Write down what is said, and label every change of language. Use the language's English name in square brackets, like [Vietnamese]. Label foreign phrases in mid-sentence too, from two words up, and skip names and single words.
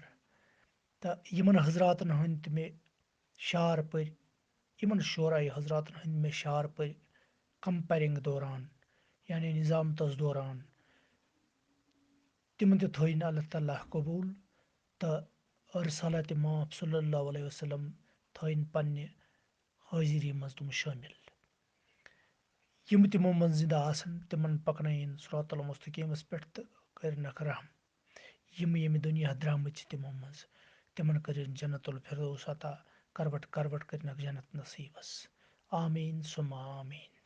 [Kashmiri] تہٕ یِمن حضراتن ہٕنٛدۍ تہِ مےٚ شعر پٔرۍ، یِمن شعراے حضراتن ہٕنٛدۍ مےٚ شعر پٔرۍ کمپیرنگ دوران یعنی نظامتس دوران، تِم تہِ تھٲیِن اللہ تعالیٰ قبوٗل تہٕ رسالت ماف [Arabic] صلی اللہ علیہ وسلم [Kashmiri] تھٲیِن پننہِ حٲضری منٛز تِم شٲمِل. یِم تِمو منٛز زِندٕ آسن تِمن پکنٲیِن صراط المستقیٖمس پٮ۪ٹھ تہٕ کٔرِنکھ رحم. یِم ییٚمہِ دُنیا درٛامٕتۍ چھِ تِمو منٛز تِمن کٔرِنۍ [Arabic] جنت الفردوس [Kashmiri] عطا. کروٹ کروٹ کٔرِنکھ جنت نصیٖبس. آمیٖن سُمہ آمیٖن.